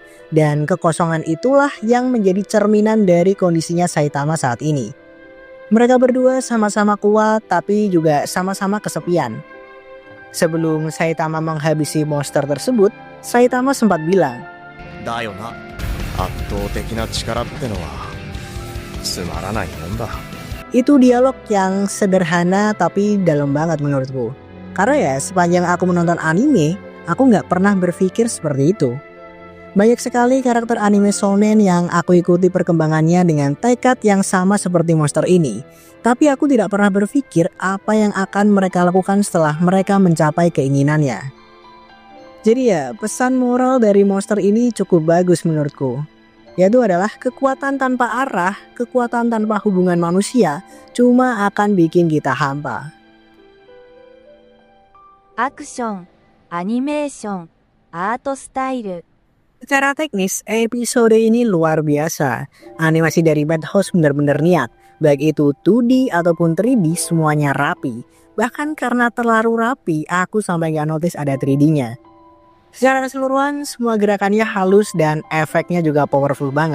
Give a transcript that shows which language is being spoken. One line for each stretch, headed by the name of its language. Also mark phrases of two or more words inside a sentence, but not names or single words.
Indonesian: Dan kekosongan itulah yang menjadi cerminan dari kondisinya Saitama saat ini. Mereka berdua sama-sama kuat tapi juga sama-sama kesepian. Sebelum Saitama menghabisi monster tersebut, Saitama sempat bilang,
Japanese: "だよな、圧倒的な力ってのはつまらないもんだ."
Indonesian: Itu dialog yang sederhana tapi dalam banget menurutku. Karena ya sepanjang aku menonton anime, aku gak pernah berpikir seperti itu. Banyak sekali karakter anime shonen yang aku ikuti perkembangannya dengan tekad yang sama seperti monster ini. Tapi aku tidak pernah berpikir apa yang akan mereka lakukan setelah mereka mencapai keinginannya. Jadi ya pesan moral dari monster ini cukup bagus menurutku. Yaitu adalah kekuatan tanpa arah, kekuatan tanpa hubungan manusia cuma akan bikin kita hampa.
Japanese: アクション、アニメーション、アートスタイル。
Indonesian: Secara teknis, episode ini luar biasa. Animasi dari Madhouse benar-benar niat. Baik itu 2D ataupun 3D semuanya rapi. Bahkan karena terlalu rapi, aku sampai gak notice ada 3D-nya. Secara keseluruhan, semua gerakannya halus dan efeknya juga powerful banget.